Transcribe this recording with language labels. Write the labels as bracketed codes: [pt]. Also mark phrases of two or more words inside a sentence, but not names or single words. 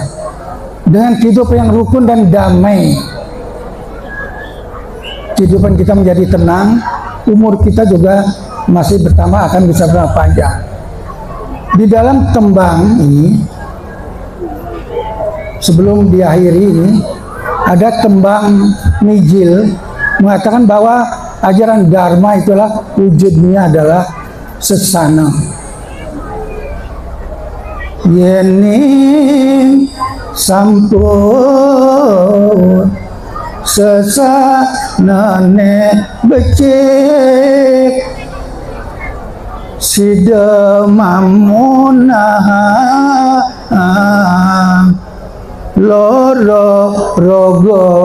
[id] Dengan kehidupan yang rukun dan damai, kehidupan kita menjadi tenang, umur kita juga masih bertambah, akan bisa berapa panjang. Di dalam tembang ini, sebelum diakhiri ini, ada tembang Mijil mengatakan bahwa ajaran Dharma itulah wujudnya adalah sesana. [ban] Yening sampun sesanane becik sidemamunah loro rogo